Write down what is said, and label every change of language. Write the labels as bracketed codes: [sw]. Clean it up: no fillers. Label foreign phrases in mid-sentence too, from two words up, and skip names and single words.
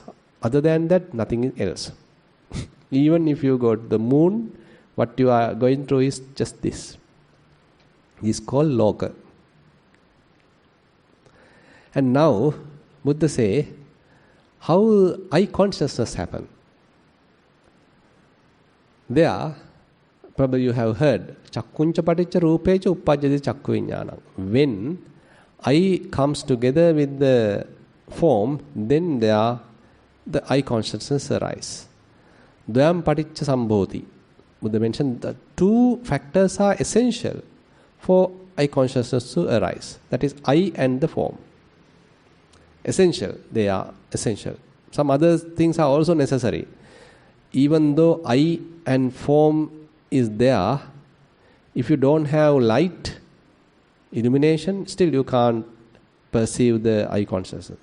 [en] Other than that, nothing else. Even if you go to the moon, what you are going through is just this. This is called loka. And now, Buddha say, how eye consciousness happen? There, probably you have heard, [pi] chakkuncha paticca rupecha uppajjati chakku vijnanam. [en] When eye comes together with the form, then the eye consciousness arises. [pi] Dvayam paticca sambhoti. [en] Buddha mentioned that two factors are essential for eye consciousness to arise. That is eye and the form. Essential, they are essential. Some other things are also necessary. Even though eye and form is there, if you don't have light, illumination, still you can't perceive the eye consciousness.